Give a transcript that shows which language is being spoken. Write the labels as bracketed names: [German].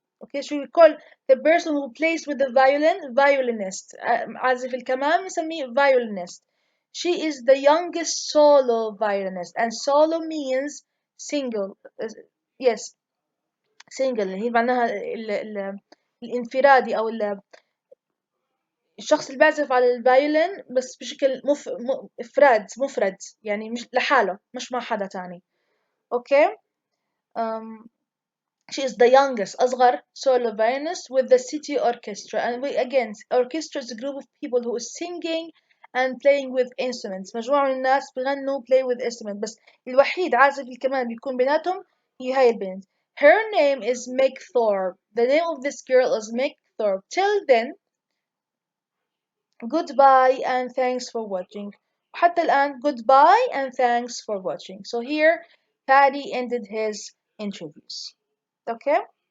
[English] Okay, so we call the person who plays with the violin violinist. [Arabic] عازف الكمان نسميه violinist. [English] She is the youngest solo violinist. And solo means single. Yes, single. [Arabic] هي معناها الانفرادي أو الشخص اللي بيعزف على الفايولين بس بشكل مفرد يعني مش لحاله مش مع حدا تاني. [English] Okay. um, she is the youngest [Arabic] أصغر [English] solo violinist with the city orchestra, and we again orchestra is a group of people who is singing and playing with instruments. [Arabic] مجموعة من الناس بغنوا [English] play with instruments [Arabic] بس الوحيد عازف الكمان بيكون بيناتهم هي هاي البنت. [English] Her name is Meg Thorpe. The name of this girl is Meg Thorpe. Till then, goodbye and thanks for watching. [Arabic] وحتى الآن [English] goodbye and thanks for watching. So here Paddy ended his interviews. Okay?